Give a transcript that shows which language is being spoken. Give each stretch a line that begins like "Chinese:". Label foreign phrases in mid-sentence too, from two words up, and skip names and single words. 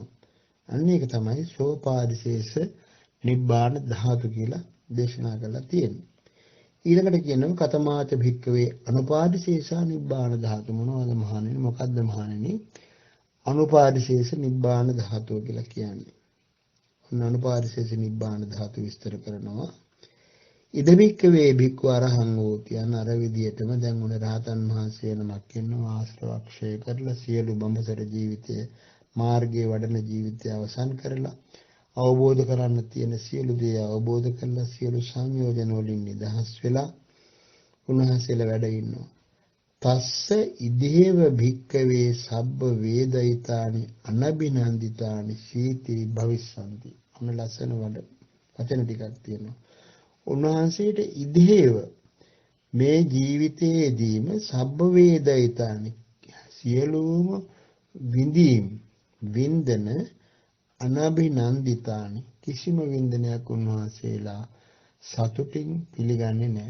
Sinhala: අන්න ඒක තමයි
Pali: සෝපාදිශේෂ නිබ්බාන ධාතු
Sinhala: කියලා දේශනා කරලා තියෙන්නේ. ඊළඟට කියනවා
Pali: කතමාච භික්කවේ අනුපාදිශේෂා නිබ්බාන ධාතු.
Sinhala: මොනවද මහණෙනි? මොකද්ද මහණෙනි අනුපාදිශේෂ නිබ්බාන ධාතුව කියලා කියන්නේ? ඔන්න
Pali: අනුපාදිශේෂ නිබ්බාන ධාතු
Sinhala: විස්තර කරනවා.
Pali: ඉදමික්කවේ භික්ඛු අරහං හෝති.
Sinhala: අන්න අර විදියටම දැන් උන රහතන් වහන්සේ නමක් ඉන්නවා ආශ්‍රවක්ෂය කරලා සියලු බඹසර ජීවිතය මාර්ගයේ වඩන ජීවිතය අවසන් කරලා අවබෝධ කරන්න තියෙන සියලු දේ අවබෝධ කරලා සියලු සංයෝජන වලින් නිදහස් වෙලා උන්වහන්සේලා වැඩ ඉන්නවා.
Pali: තස්ස ඉදේව භික්කවේ සබ්බ වේදිතානි අනබිනන්දිතානි සීති භවිස්සanti.
Sinhala: අන්න ලස්සන වචන ටිකක් තියෙනවා. උන්වහන්සේට ඉදේව මේ ජීවිතයේදීම
Pali: සබ්බ වේදිතානි
Sinhala: සියලුම විඳීම් වින්දන අනබිනන්දිතානි කිසිම වින්දනයක් උන්වහන්සේලා සතුටින් පිළිගන්නේ නැහැ.